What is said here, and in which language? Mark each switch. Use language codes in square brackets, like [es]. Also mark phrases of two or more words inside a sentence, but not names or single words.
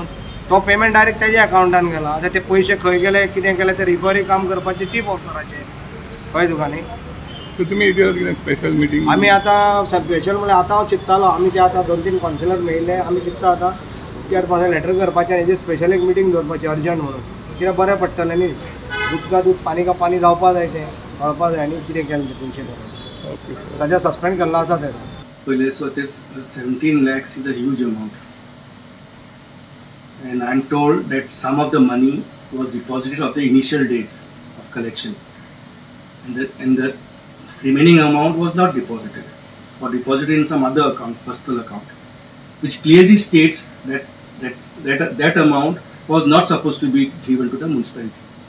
[kok] तो [en] payment direct [kok] तेज्या अकावंटान गेला. आतां ते पयशे खंय गेले कितें केलें ते रिकवरी काम करपाचें चीफ ऑफिसराचें. कळ्ळें तुका न्ही. सो तुमी कितें [en] special meeting [kok] आमी आतां स्पेशल म्हळ्यार आतां हांव चिंततालो आमी ते आतां 2-3 कॉन्सिलर मेळिल्ले. आमी चिंतता आतां [en] chairperson letter [kok] करपाचें आनी हेजेर स्पेशल एक मिटींग दवरपाची अर्जंट म्हणून. कित्याक बरें पडटलें न्ही. [hi] दूध का दूध पानी का पानी जावपा जाय तें कळपा जाय आनी कितें केलें तें पयशे ते. [kok] ओके. सद्या सस्पेंड केल्लो आसा तेका. [en] पहिले so this 17 lakhs is a huge amount, and I'm told that some of the money was deposited of the initial days of collection, and the remaining amount was not deposited or deposited in some other account, personal account, which clearly states that amount was not supposed to be given to the municipality.